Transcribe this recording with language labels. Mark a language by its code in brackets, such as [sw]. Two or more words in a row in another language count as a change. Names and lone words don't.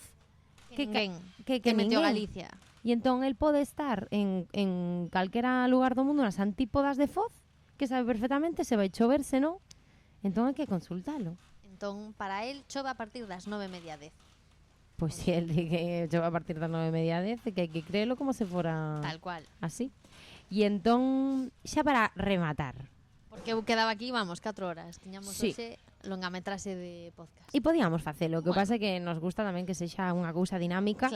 [gl] que que Meteo ninguén. Galicia. E entón el pode estar en calquera lugar do mundo nas antípodas de Foz, que sabe perfectamente se vai chover, se non. Entón hai que consultalo. Entón, para el, chove a partir das 9:30, 10. Pois si el di que chove a partir das 9:30, 10, que hai que creelo como se fora Tal cual. así. E entón, xa para rematar, Porque eu quedaba aquí, vamos, 4 horas. Tiñamos Sí. hoxe longametraxe de podcast. e podíamos facelo, o que Bueno. pasa é que nos gusta tamén que sexa unha cousa dinámica.